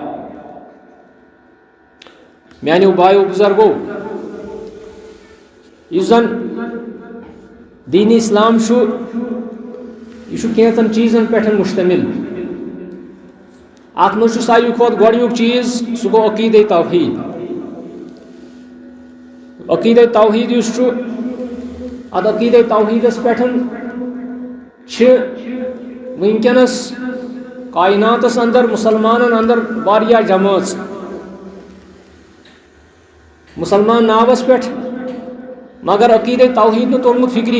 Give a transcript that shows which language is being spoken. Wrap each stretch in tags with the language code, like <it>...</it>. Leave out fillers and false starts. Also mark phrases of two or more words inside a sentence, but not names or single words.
<ks>میانیو بایو بزرگو، یُس زن دین اسلام چھُ، یہ چھُ کینٛژن چیٖزن پٮ۪ٹھ مشتمل. اتھ منٛز چھُ ساروی کھۄتہٕ گۄڈنیُک چیٖز، سُہ گوٚو عقیدہ توحید. عقیدہ توحید یُس چھُ، اتھ عقیدہ توحیدس پٮ۪ٹھ چھِ وٕنکٮ۪نس کائناتس اندر مسلمانن اندر واریاہ جمٲژ. مسلمان ناوس پٮ۪ٹھ، مگر عقیدہ توحید نہٕ توٚرمُت فکری.</ks>